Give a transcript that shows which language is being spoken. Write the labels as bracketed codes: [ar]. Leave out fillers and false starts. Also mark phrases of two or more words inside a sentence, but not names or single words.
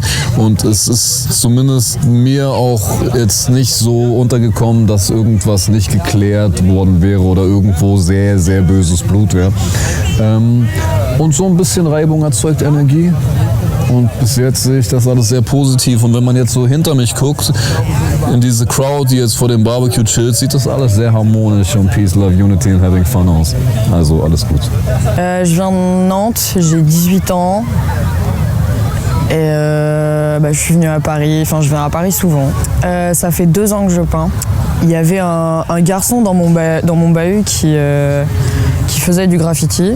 [de] Und es ist zumindest mir auch jetzt nicht so untergekommen, dass irgendwas nicht geklärt worden wäre oder irgendwo sehr, sehr böses Blut wäre. Und so ein bisschen Reibung erzeugt Energie. Und bis jetzt sehe ich das alles sehr positiv. Und wenn man jetzt so hinter mich guckt, in diese Crowd, die jetzt vor dem Barbecue chillt, sieht das alles sehr harmonisch und [en] Peace, Love, Unity and Having Fun [de] aus. Also alles gut. [fr] Je viens de Nantes, j'ai 18 ans. Et je suis venue à Paris, enfin je viens à Paris souvent. Ça fait 2 ans que je peins. Il y avait un garçon dans mon bahut qui faisait du graffiti.